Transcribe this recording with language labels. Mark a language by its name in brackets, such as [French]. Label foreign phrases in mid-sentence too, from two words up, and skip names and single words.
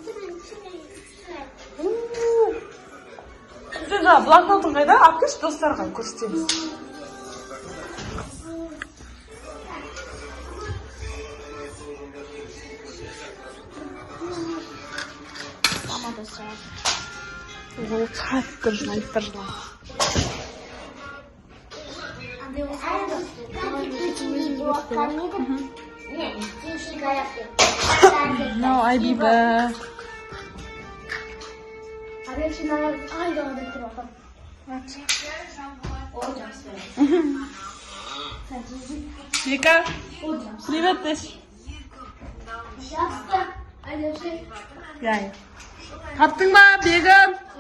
[Kazakh] Сен жаңа блокнотың қайда? Алып келші достарға көрсетеміз. Ол қатты жылайды. [English] No, I be back. [Kazakh] Вика, привет, Теш. Таптың ба, Бегім?